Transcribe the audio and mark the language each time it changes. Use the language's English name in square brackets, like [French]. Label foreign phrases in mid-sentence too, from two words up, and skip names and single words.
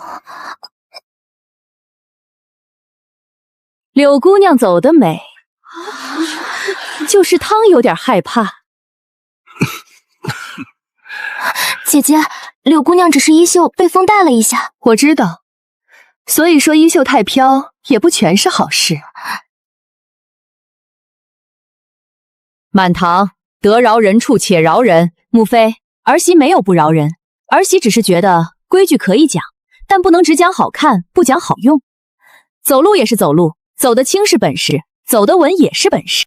[Chinese] 柳姑娘走得美，就是湯有點害怕。姐姐，柳姑娘只是衣袖被風帶了一下。我知道，所以說衣袖太飄也不全是好事。滿堂，得饒人處且饒人。母妃，兒媳沒有不饒人，兒媳只是覺得規矩可以講，但不能只講好看，不講好用。走路也是走路，走得輕是本事，走得穩也是本事。